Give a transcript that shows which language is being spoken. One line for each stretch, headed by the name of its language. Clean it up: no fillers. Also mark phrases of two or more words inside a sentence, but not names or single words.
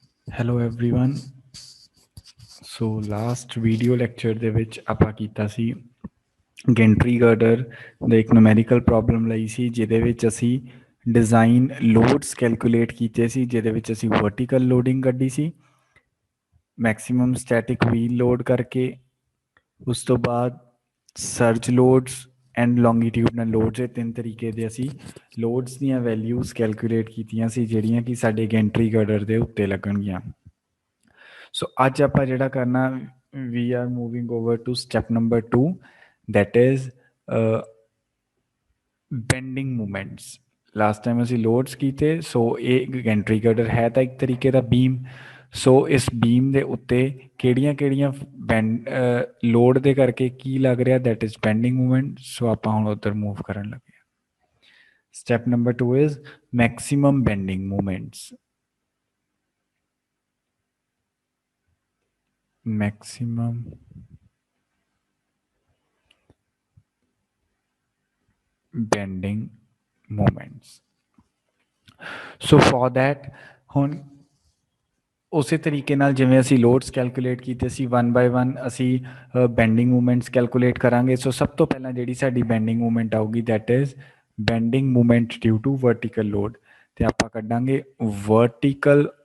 English: Hello everyone. So last video lecture
Punjabi: ਦੇ ਵਿੱਚ ਆਪਾਂ ਕੀਤਾ ਸੀ
English: gantry girder
Punjabi: ਦਾ ਇੱਕ
English: numerical problem
Punjabi: ਲਈ ਸੀ ਜਿਹਦੇ ਵਿੱਚ ਅਸੀਂ
English: design loads calculate
Punjabi: ਕੀਤੇ ਸੀ ਜਿਹਦੇ ਵਿੱਚ ਅਸੀਂ
English: vertical loading
Punjabi: ਕੱਢੀ ਸੀ
English: maximum static wheel load
Punjabi: ਕਰਕੇ ਉਸ ਤੋਂ ਬਾਅਦ
English: surge loads and longitudinal loads
Punjabi: ਇਹ ਤਿੰਨ ਤਰੀਕੇ ਦੇ ਅਸੀਂ ਲੋਡਸ ਦੀਆਂ
English: values calculate
Punjabi: ਕੀਤੀਆਂ ਸੀ ਜਿਹੜੀਆਂ ਕਿ ਸਾਡੇ
English: gantry girder
Punjabi: ਦੇ ਉੱਤੇ ਲੱਗਣਗੀਆਂ ਸੋ ਅੱਜ ਆਪਾਂ ਜਿਹੜਾ ਕਰਨਾ
English: we are moving over to step number 2 that is bending moments last time
Punjabi: ਅਸੀਂ ਲੋਡਸ ਕੀਤੇ ਸੋ ਇਹ
English: gantry girder
Punjabi: ਹੈ ਤਾਂ ਇੱਕ ਤਰੀਕੇ ਦਾ ਬੀਮ ਸੋ ਇਸ ਬੀਮ ਦੇ ਉੱਤੇ ਕਿਹੜੀਆਂ ਬੈਂਡ ਲੋਡ ਦੇ ਕਰਕੇ ਕੀ ਲੱਗ ਰਿਹਾ
English: that is bending movement
Punjabi: ਸੋ ਆਪਾਂ ਹੁਣ ਉੱਧਰ ਮੂਵ ਕਰਨ ਲੱਗੇ
English: step number 2 is maximum bending movements maximum bending moments so for that
Punjabi: ਹੁਣ ਉਸੇ ਤਰੀਕੇ ਨਾਲ ਜਿਵੇਂ ਅਸੀਂ
English: loads calculate
Punjabi: ਕੀਤੇ ਸੀ 1 by 1 ਅਸੀਂ
English: bending movements calculate
Punjabi: ਕਰਾਂਗੇ ਸੋ ਸਭ ਤੋਂ ਪਹਿਲਾਂ ਜਿਹੜੀ ਸਾਡੀ
English: bending movement
Punjabi: ਆਊਗੀ
English: that is bending movement due to vertical load
Punjabi: ਤੇ ਆਪਾਂ ਕੱਢਾਂਗੇ ਵਰਟੀਕਲ